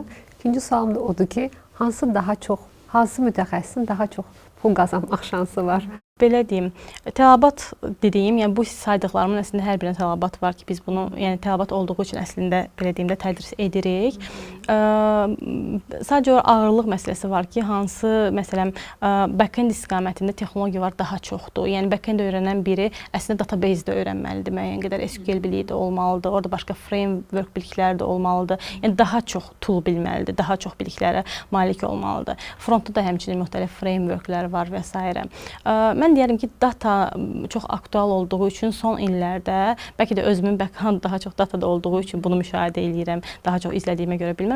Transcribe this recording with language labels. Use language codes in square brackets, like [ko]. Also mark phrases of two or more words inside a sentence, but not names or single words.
[az] İkinci sualım da odur ki, hansı mütəxəssisin daha çox pul qazanmaq şansı var? Belə deyim, tələbat dediyim, yəni bu saydıqlarımın əslində hər birində tələbat var ki, biz bunu, yəni tələbat olduğu üçün əslində belə deyim də tədris edirik. Sadəcə o ağırlıq məsələsi var ki, hansı məsələn back-end istiqamətində texnologiyalar daha çoxdur. Yəni back-end öyrənən biri əslində database-də öyrənməlidir, müəyyən qədər SQL biliyi də olmalıdır, orada başqa framework bilikləri də olmalıdır. Yəni daha çox tool bilməlidir, daha çox biliklərə malik olmalıdır. Frontda da həmçinin müxtəlif frameworklər var və s. Mən deyərəm ki, data çox aktual olduğu üçün son illərdə, bəlkə də özümün background daha çox datada olduğu üçün bunu müşahidə edirəm, daha çox izlədiyimə görə bilməm.